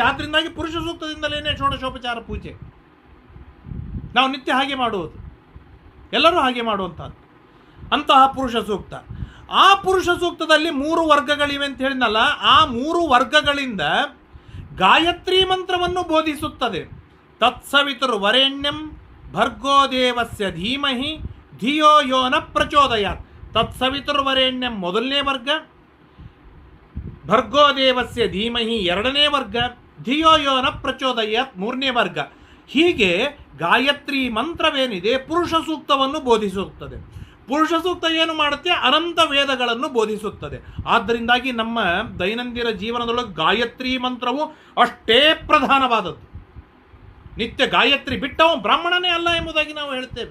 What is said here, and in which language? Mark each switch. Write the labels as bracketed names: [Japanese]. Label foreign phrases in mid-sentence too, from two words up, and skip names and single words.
[Kannada] ಆದ್ದರಿಂದಾಗಿ ಪುರುಷ ಸೂಕ್ತದಿಂದಲೇ ಷೋಡಶೋಪಚಾರ ಪೂಜೆ ನಾವು ನಿತ್ಯ ಹಾಗೆ ಮಾಡುವುದು, ಎಲ್ಲರೂ ಹಾಗೆ ಮಾಡುವಂಥದ್ದು ಅಂತಹ ಪುರುಷ ಸೂಕ್ತ. ಆ ಪುರುಷ ಸೂಕ್ತದಲ್ಲಿ 3 ವರ್ಗಗಳಿವೆ ಅಂತ ಹೇಳಿದ್ನಲ್ಲ, ಆ 3 ವರ್ಗಗಳಿಂದ ಗಾಯತ್ರಿ ಮಂತ್ರವನ್ನು ಬೋಧಿಸುತ್ತದೆ. [Sanskrit] ತತ್ಸವಿತುರ್ವರೆಣ್ಯಂ ಭರ್ಗೋ ದೇವಸ್ಯ ಧೀಮಹಿ ಧಿಯೋ ಯೋ ನ ಪ್ರಚೋದಯಾತ್. [Kannada] ತತ್ಸವಿತುರ್ವರೆಣ್ಯಂ ಮೊದಲನೇ ವರ್ಗ, [Sanskrit] ಭರ್ಗೋ ದೇವಸ್ಯ ಧೀಮಹಿ [Kannada] 2ನೇ ವರ್ಗ, [Sanskrit] ಧಿಯೋ ಯೋ ನ ಪ್ರಚೋದಯಾತ್ [Kannada] 3ನೇ ವರ್ಗ. ಹೀಗೆ ಗಾಯತ್ರಿ ಮಂತ್ರವೇನಿದೆ ಪುರುಷ ಸೂಕ್ತವನ್ನು ಬೋಧಿಸುತ್ತದೆ. ಪುರುಷ ಸೂಕ್ತ ಏನು ಮಾಡುತ್ತೆ? ಅನಂತ ವೇದಗಳನ್ನು ಬೋಧಿಸುತ್ತದೆ. ಆದ್ದರಿಂದಾಗಿ ನಮ್ಮ ದೈನಂದಿನ ಜೀವನದೊಳಗೆ ಗಾಯತ್ರಿ ಮಂತ್ರವು ಅಷ್ಟೇ ಪ್ರಧಾನವಾದದ್ದು. ನಿತ್ಯ ಗಾಯತ್ರಿ ಬಿಟ್ಟವ ಬ್ರಾಹ್ಮಣನೇ ಅಲ್ಲ ಎಂಬುದಾಗಿ ನಾವು ಹೇಳ್ತೇವೆ.